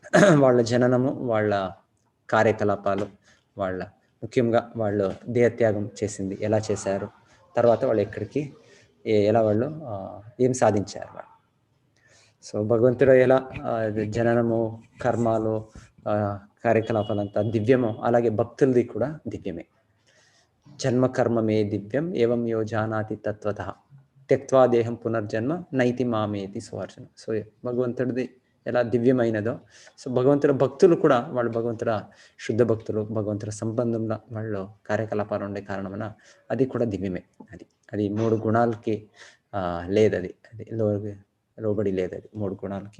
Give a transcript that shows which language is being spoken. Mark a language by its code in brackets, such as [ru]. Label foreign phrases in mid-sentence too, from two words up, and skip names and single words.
[te] వాళ్ళ జననము వాళ్ళ కార్యకలాపాలు, వాళ్ళ ముఖ్యంగా వాళ్ళు దేహత్యాగం చేసింది ఎలా చేశారు, తర్వాత వాళ్ళు ఎక్కడికి ఎలా వాళ్ళు ఏం సాధించారు వాళ్ళు. సో భగవంతుడు ఎలా జననము, కర్మాలు, కార్యకలాపాలంతా దివ్యమో అలాగే భక్తులది కూడా దివ్యమే. [sa] జన్మ కర్మమే దివ్యం ఏవం యో జానాతి తత్వతః త్యక్త్వా దేహం పునర్జన్మ నైతి మామేతి సువర్జన. [te] సో భగవంతుడిది ఎలా దివ్యమైనదో, సో భగవంతుడు భక్తులు కూడా వాళ్ళు భగవంతుడ శుద్ధ భక్తులు, భగవంతుల సంబంధంలో వాళ్ళు కార్యకలాపాలు ఉండే కారణమున అది కూడా దివ్యమే. అది 3 గుణాలకి లేదు, అది లోబడి లేదు, అది 3 గుణాలకి.